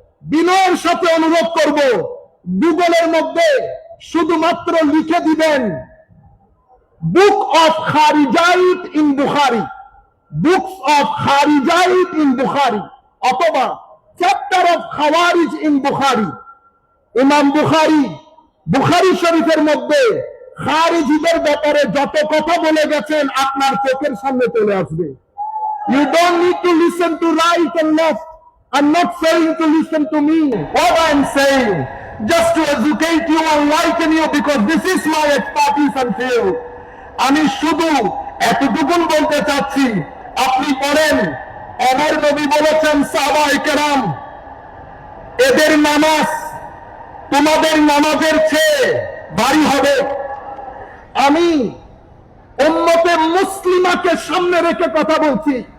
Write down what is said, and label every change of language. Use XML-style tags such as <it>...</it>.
<bn>বিনয়ের সাথে অনুরোধ করব, গুগলের মধ্যে শুধুমাত্র লিখে দিবেন book of খারিজাইত in Bukhari, books of খারিজাইত in Bukhari, অথবা চ্যাপ্টার অফ খাওয়ারিজ ইন বুখারী। ইমাম বুখারী বুখারী শরীফের মধ্যে খারিজিদের ব্যাপারে যত কথা বলে গেছেন আপনার চোখের সামনে চলে আসবে।</bn> <en>You don't need to listen to right and left. I'm not saying to listen to me. What I'm saying, just to educate you and enlighten you, because this is my expertise and field.</en> <bn>আমি শুধু এতটুকুন বলতে চাচ্ছি, আপনি পড়েন, আমার নবী বলেছেন সাহাবায়ে কেরাম, এদের নামাজ তোমাদের নামাজের চেয়ে ভারী হবে। আমি উম্মতে মুসলিমাকে সামনে রেখে কথা বলছি।</bn>